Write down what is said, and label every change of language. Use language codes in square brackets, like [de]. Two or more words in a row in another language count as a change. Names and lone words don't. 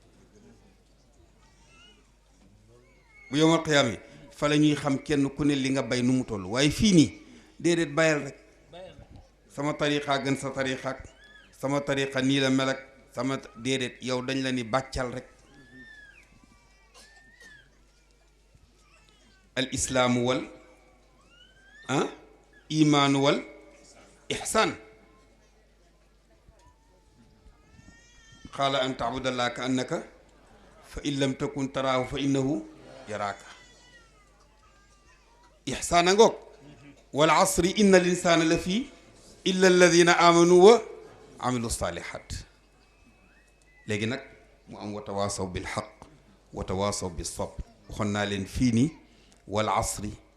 [wo] bu [ar] يوم القيامة [wo] yi fa la ñuy xam kenn ku ne li nga bay nu mu toll waaye fii nii déedéet bayal rek sama tariqa gën sa tariqa sama tariqa nii la mel ak sama déedéet yow dañ la ni bàccal rek [ar] الإسلام والإيمان والإحسان قال أن تعبد الله كأنك فإن لم تكن تراه فإنه يراك ihsaan [wo] a ngoog [ar] والعصر إن الإنسان لفي إلا الذين آمنوا وعملوا الصالحات [wo] léegi nag mu am [ar] وتواصوا بالحق وتواصوا بالصبر [wo] waxoon naa leen fii nii [ar] والعصر